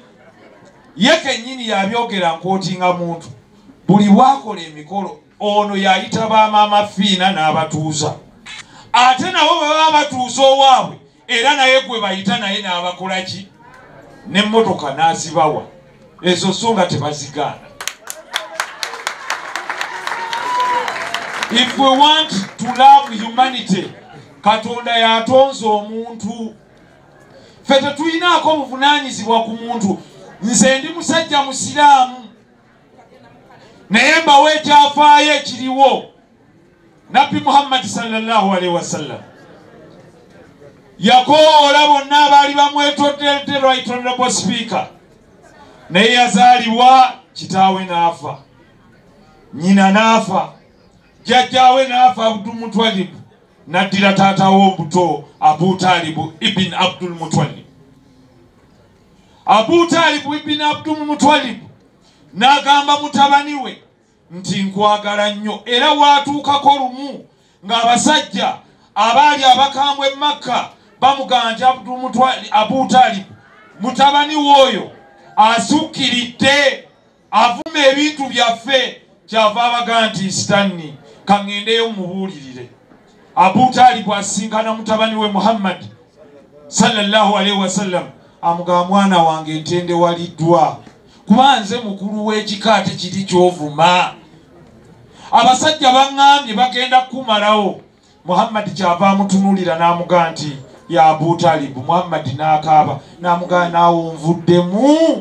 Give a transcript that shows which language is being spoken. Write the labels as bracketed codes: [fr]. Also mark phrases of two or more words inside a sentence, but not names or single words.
[lg] Ye kennyini yabyogera nkootinga muntu. Buli bwakola emikolo ono yayita bamaama fiina n'abatuuza. Ate nabo bwe baba batuuza owaabwe era naye gwe bayita naye n'abakola ki? N'emmotoka n'azibawa. Ezo so nga tebazigaana. [en] If we want to love humanity, [lg] Katonda yatonze omuntu. Ffe tetulinaako buvunaanyizibwa ku muntu. Nze ndi musajja musiraamu. Naye mbawa ekyafaayo ekiriwo. Nabbi Muhammad [ar] صلى الله عليه وسلم [lg] yakoola bonna abaali bamwetodde [en] right honorable speaker. [lg] Naye yazaalibwa kitaawe n'afa. Nnyina n'afa. Jjajjaawe n'afa Abdul Mutwalib. Naddira taatawe obuto Abu Talib ibn Abdul Mutwalib. Abu Talib ibn Abdul Mutwalib n'agamba mutabani we nti nkwagala nnyo, era waatuukako lumu ng'abasajja abaali abakambwe Makka bamugamba nti Abu Talib mutabani w'oyo asukkiridde avuma ebintu byaffe. Kyava abaga nti Stanley kaŋŋendeyo mubuulirire. Abu Talib asinkana mutabani we Muhammad [ar] صلى الله عليه وسلم [lg] amugamba mwana wange ntende waliddwa kuba nze mukulu w'ekika tekiri ky'ovuma. Abasajja baŋŋambye bagenda kumalawo. Muhammad kyava amutunuulira n'amugamba nti ya Abu Talib. Muhammad n'akaaba n'amugamba naawe onvuddemu.